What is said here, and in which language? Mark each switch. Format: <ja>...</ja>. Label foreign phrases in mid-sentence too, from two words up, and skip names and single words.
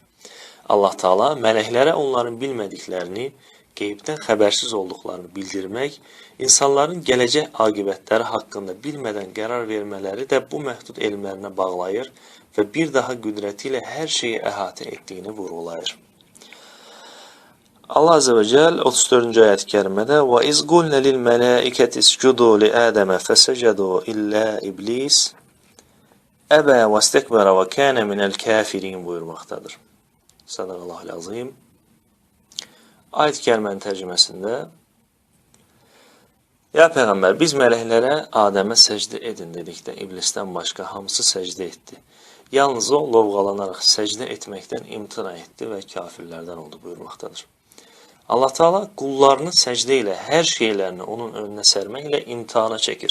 <az>Allah Teala mələklərə onların bilmədiklərini, qeybdən xəbərsiz olduqlarını bildirmək, insanların gələcək aqibətləri haqqında bilmədən qərar vermələri də bu məhdud elmlərinə bağlayır və bir daha qüdrəti ilə hər şeyi əhatə etdiyini vurğulayır. Allah</az> <ar>عز وجل</ar> <az>34. ayet-i kərimədə</az> <ar>وَإِذْ قُلْنَ لِلْمَلَائِكَةِ اسْجُدُوا لِآدَمَ فَسَجَدُوا إِلَّا إِبْلِيسَ أَبَى وَاسْتَكْبَرَ وَكَانَ مِنَ الْكَافِرِينَ</ar> <az>buyurmaqdadır.</az> <ar>صدق الله العظيم.</ar> <az>Ayet-i kərimənin tərcüməsində Ya Peyğəmbər, biz mələklərə Adəmə səcdə edin dedikdə iblisdən başqa hamısı səcdə etdi. Yalnız o lovğalanaraq səcdə etməkdən imtina etdi və kafirlərdən oldu buyurmaqdadır. Allah Teala qullarını səcdə ilə hər şeylərini onun önünə sərməklə imtihana çəkir.</az>